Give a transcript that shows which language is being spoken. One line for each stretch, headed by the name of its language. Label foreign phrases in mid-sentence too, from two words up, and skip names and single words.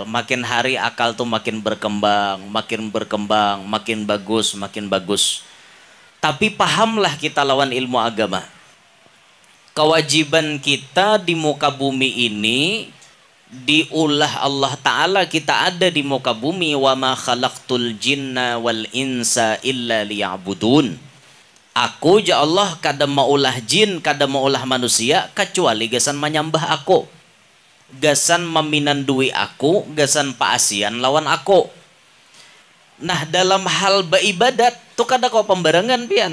Banjar: Makin hari akal tuh makin berkembang, makin bagus, makin bagus. Tapi pahamlah kita lawan ilmu agama. Kewajiban kita di muka bumi ini diulah Allah Ta'ala, kita ada di muka bumi.
Arabic: وما خلقت الجن والإنس إلا ليعبدون.
Banjar: Aku ya Allah kada maulah jin, kada maulah manusia kecuali gasan menyembah aku. Gasan meminandui aku, gasan paasian lawan aku. Nah dalam hal beribadat tuh kada kau pembarengan pian.